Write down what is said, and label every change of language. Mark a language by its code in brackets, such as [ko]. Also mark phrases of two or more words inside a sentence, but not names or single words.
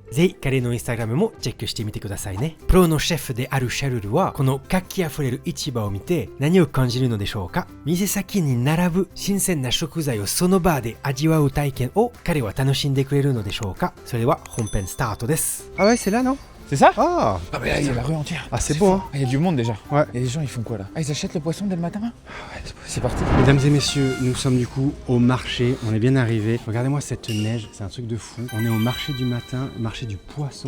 [ja] ぜひ彼のインスタグラムもチェックしてみてくださいね。プロのシェフであるシャルルはこの活気あふれる市場を見て何を感じるのでしょうか。店先に並ぶ新鮮な食材をその場で味わう体験を彼は楽しんでくれるのでしょうか。それでは本編スタートです。 [fr] Ah ouais, c'est là, non? C'est ça? Ah, Ah mais là, il y a la rue entière. Ah, c'est beau, hein. Il y a du monde déjà. Ouais. Et les gens, ils font quoi là? Ah, ils achètent le poisson dès le matin là? Ouais, C'est parti. Mesdames et messieurs, nous sommes du coup au marché. On est bien arrivés. Regardez-moi cette neige, c'est un truc de fou. On est au marché du matin, marché du poisson.